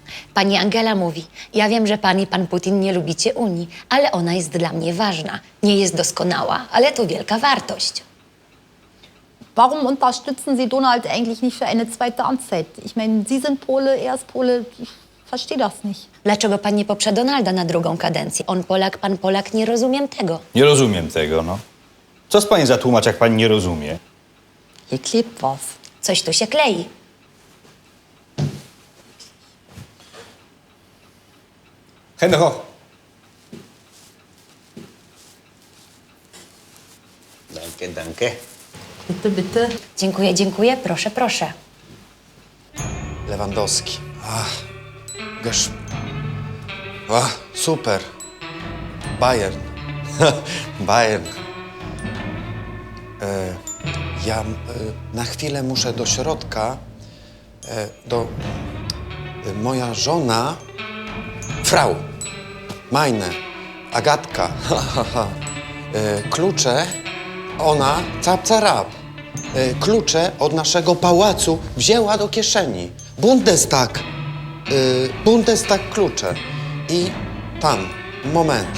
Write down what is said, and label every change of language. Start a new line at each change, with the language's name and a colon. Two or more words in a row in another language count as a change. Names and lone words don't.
Polish: Pani Angela mówi, ja wiem, że pan i pan Putin nie lubicie Unii, ale ona jest dla mnie ważna. Nie jest doskonała, ale to wielka wartość.
German: Warum unterstützen Sie Donald eigentlich nicht für eine zweite Amtszeit? Ich meine, Sie sind Pole, er ist Pole. Ich verstehe das nicht.
Polish: Dlaczego pan nie poprze Donalda na drugą kadencję? On Polak, pan Polak, nie rozumiem tego. Nie rozumiem tego, no. Co z pani za tłumacz, jak pani nie rozumie?
German: Hier klebt was.
Polish: Coś tu się klei.
German: Hände hoch. Danke, danke. Bitte, bitte.
Polish: Dziękuję, dziękuję, proszę, proszę. Lewandowski. Gosh. Super. Bayern. Bayern. Ja na chwilę muszę do środka. Moja żona.
German: Frau. Meine.
Polish: Agatka. Klucze. Ona. Cap, carap. Klucze od naszego pałacu wzięła do kieszeni. Bundestag. Bundestag klucze. I pan, moment.